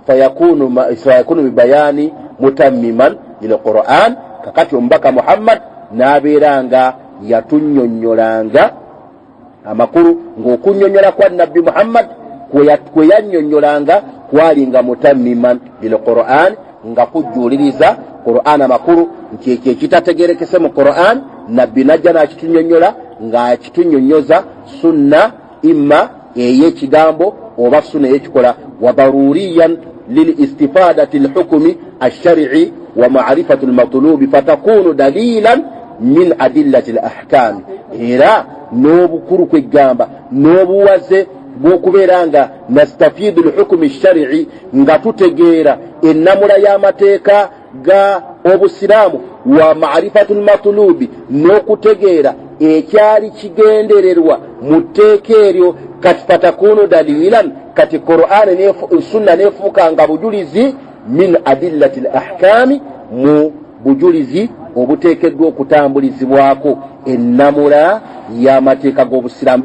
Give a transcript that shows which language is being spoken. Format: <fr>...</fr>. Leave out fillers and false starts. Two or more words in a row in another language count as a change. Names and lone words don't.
<ar>فيكون ببيان متمماً للقرآن</ar> <lg>kakati omubaka Muhammad n'abeeranga yatunnyonnyolanga amakulu ng'okunnyonnyola kwa nabbi Muhammad kwe yannyonnyolanga kwalinga</lg> <ar>متمماً للقرآن</ar> <lg>nga kujjuuliriza Qur'an amakulu nti ekyo ekitategerekese mu Qur'an nabbi najja n'akitunnyonnyola ng'akitunnyonnyoza sunna imma ey'ekigambo oba sunna ey'ekikola wa</lg> <ar>ضرورياً لاستفادة الحكم الشرعي ومعرفة المطلوب فتكون دليلاً من أدلة الأحكام</ar> <lg>era n'obukulu kwegamba n'obuwaze bw'okubeera nga nastafidu</lg> <ar>الحكم الشرعي</ar> <lg>nga tutegeera ennamula y'amateeka ga obusiraamu</lg> <ar>ومعرفة المطلوب n'okutegeera</ar> <lg>ekyali kigendererwa mu tteeka eryo kati</lg> <ar>فتكون دليلاً</ar> <lg>kati Qur'an ne sunna nefuuka nga bujulizi</lg> <ar>من أدلة الأحكام</ar> <lg>mu bujulizi obuteekeddwa okutambulizibwako ennamula y'amateeka g'obusiraamu.</lg>